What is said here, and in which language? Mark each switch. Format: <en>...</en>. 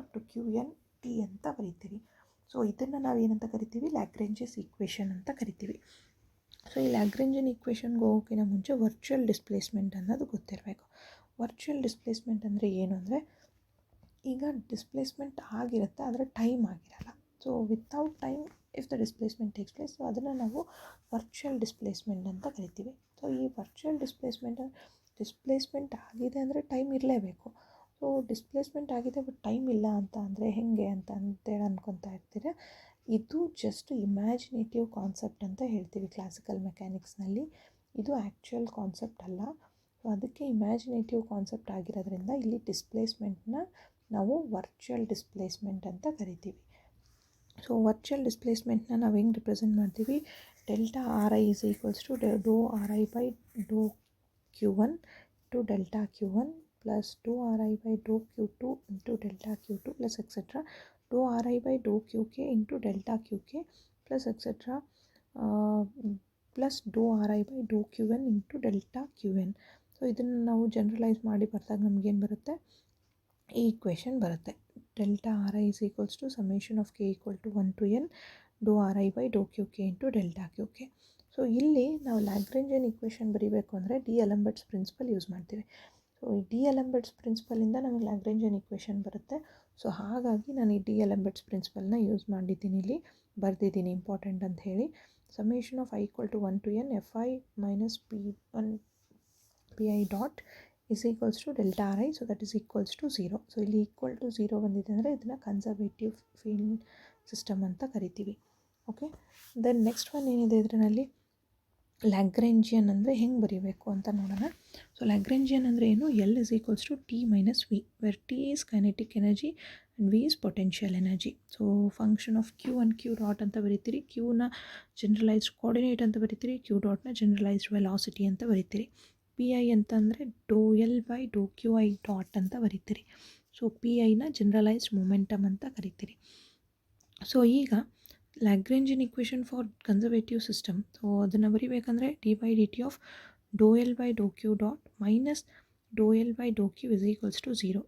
<en>up to Qn T</en> <kn>ಅಂತ ಬರೀತೀರಿ. So ಇದನ್ನು ನಾವು ಏನಂತ ಕರಿತೀವಿ, ಲ್ಯಾಗ್ರೇಂಜಿಯಸ್ ಈಕ್ವೇಷನ್ ಅಂತ ಕರಿತೀವಿ. ಸೊ ಈ ಲ್ಯಾಗ್ರೇಂಜಿಯನ್ ಈಕ್ವೇಷನ್ಗೆ ಹೋಗೋಕ್ಕಿಂತ ಮುಂಚೆ ವರ್ಚುವಲ್ ಡಿಸ್ಪ್ಲೇಸ್ಮೆಂಟ್ ಅನ್ನೋದು ಗೊತ್ತಿರಬೇಕು. ವರ್ಚುವಲ್ ಡಿಸ್ಪ್ಲೇಸ್ಮೆಂಟ್ ಅಂದರೆ ಏನು ಅಂದರೆ, ಈಗ ಡಿಸ್ಪ್ಲೇಸ್ಮೆಂಟ್ ಆಗಿರುತ್ತೆ ಆದರೆ ಟೈಮ್ ಆಗಿರಲ್ಲ. So</kn> <en>without time if the displacement takes place,</en> <kn>so ಅದನ್ನು ನಾವು ವರ್ಚುವಲ್ ಡಿಸ್ಪ್ಲೇಸ್ಮೆಂಟ್ ಅಂತ ಕರಿತೀವಿ. ಸೊ ಈ ವರ್ಚುವಲ್ ಡಿಸ್ಪ್ಲೇಸ್ಮೆಂಟ್ ಆಗಿದೆ ಅಂದರೆ ಟೈಮ್ ಇರಲೇಬೇಕು. ಸೊ ಡಿಸ್ಪ್ಲೇಸ್ಮೆಂಟ್ ಆಗಿದೆ ಬಟ್ ಟೈಮ್ ಇಲ್ಲ ಅಂತ ಅಂದರೆ ಹೇಗೆ ಅಂತೇಳಿ ಅನ್ಕೊತಾ ಇರ್ತೀರ. ಇದು ಜಸ್ಟ್ ಇಮ್ಯಾಜಿನೇಟಿವ್ ಕಾನ್ಸೆಪ್ಟ್ ಅಂತ ಹೇಳ್ತೀವಿ ಕ್ಲಾಸಿಕಲ್ ಮೆಕ್ಯಾನಿಕ್ಸ್ನಲ್ಲಿ. ಇದು ಆ್ಯಕ್ಚುಯಲ್ ಕಾನ್ಸೆಪ್ಟ್ ಅಲ್ಲ. ಸೊ ಅದಕ್ಕೆ ಇಮ್ಯಾಜಿನೇಟಿವ್ ಕಾನ್ಸೆಪ್ಟ್ ಆಗಿರೋದ್ರಿಂದ ಇಲ್ಲಿ ಡಿಸ್ಪ್ಲೇಸ್ಮೆಂಟ್ನ ನಾವು ವರ್ಚುವಲ್ ಡಿಸ್ಪ್ಲೇಸ್ಮೆಂಟ್ ಅಂತ ಕರಿತೀವಿ. ಸೊ ವರ್ಚುವಲ್ ಡಿಸ್ಪ್ಲೇಸ್ಮೆಂಟ್ನ ನಾವು ಹೆಂಗೆ ರಿಪ್ರೆಸೆಂಟ್ ಮಾಡ್ತೀವಿ,</kn> <en>Delta Ri is equals to dou Ri by dou Q1 to delta Q1 plus dou Ri by dou Q2 into delta Q2 plus etc. dou Ri by dou Qk into delta Qk plus etc. plus dou Ri by dou Qn into delta Qn.</en> <kn>So ಇದನ್ನು ನಾವು generalise ಮಾಡಿ ಬರ್ದಾಗ ನಮಗೇನು ಬರುತ್ತೆ, ಈ equation ಬರುತ್ತೆ.</kn> <en>Delta Ri is equals to summation of k equal to 1 to n dou Ri by dou Qk into delta Qk.</en> <kn>So ಇಲ್ಲಿ ನಾವು ಲ್ಯಾಗ್ರೇಂಜಿಯನ್ equation ಬರೀಬೇಕು ಅಂದರೆ ಡಿ-ಅಲೆಂಬರ್ಟ್ಸ್ ಪ್ರಿನ್ಸಿಪಲ್ ಯೂಸ್ ಮಾಡ್ತೀವಿ. ಸೊ ಈ ಡಿ-ಅಲೆಂಬರ್ಟ್ಸ್ ಪ್ರಿನ್ಸಿಪಲಿಂದ ನಮಗೆ ಲ್ಯಾಗ್ರೇಂಜಿಯನ್ ಈಕ್ವೇಷನ್ ಬರುತ್ತೆ. ಸೊ ಹಾಗಾಗಿ ನಾನು ಈ ಡಿ-ಅಲೆಂಬರ್ಟ್ಸ್ ಪ್ರಿನ್ಸಿಪಲ್ನ ಯೂಸ್ ಮಾಡಿದ್ದೀನಿ, ಇಲ್ಲಿ ಬರೆದಿದ್ದೀನಿ ಇಂಪಾರ್ಟೆಂಟ್ ಅಂತ ಹೇಳಿ.</kn> <en>Summation of I equal to 1 to n fi minus p1 pi dot is equals to delta Ri, so that is equals to 0.</en> <kn>So ಇಲ್ಲಿ ಈಕ್ವಲ್ ಟು 0 ಬಂದಿದೆ ಅಂದರೆ ಇದನ್ನು ಕನ್ಸರ್ವೇಟಿವ್ ಫೀಲ್ಡ್ ಸಿಸ್ಟಮ್ ಅಂತ ಕರಿತೀವಿ. ಓಕೆ, ದೆನ್ ನೆಕ್ಸ್ಟ್ ಒನ್ ಏನಿದೆ ಇದರಲ್ಲಿ, ಲ್ಯಾಗ್ರೇಂಜಿಯನ್ ಅಂದರೆ ಹೆಂಗೆ ಬರೀಬೇಕು ಅಂತ ನೋಡೋಣ.</kn> <en>so Lagrangian</en> <kn>ಅಂದರೆ ಏನು,</kn> <en>L is equals to T minus V, where T is kinetic energy and V is potential energy.</en> <kn>So function of Q and Q dot ಅಂತ ಬರೀತೀರಿ. ಕ್ಯೂನ ಜನರಲೈಸ್ಡ್ ಕೋಆರ್ಡಿನೇಟ್ ಅಂತ ಬರೀತೀರಿ, ಕ್ಯೂ ಡಾಟ್ನ ಜನರಲೈಸ್ಡ್ ವೆಲಾಸಿಟಿ ಅಂತ ಬರೀತೀರಿ. ಪಿ ಐ ಅಂತಂದರೆ ಡೋ L by Dow Q I dot ಅಂತ ಬರೀತೀರಿ. So P ಐನ generalised momentum ಅಂತ ಕರಿತೀರಿ. So ಈಗ ಲ್ಯಾಗ್ರೇಂಜಿಯನ್ equation for conservative system, so ಅದನ್ನು ಬರೀಬೇಕಂದ್ರೆ</kn> <en>D by D T of dou L by dou Q dot minus dou L by dou Q is equals to 0.</en>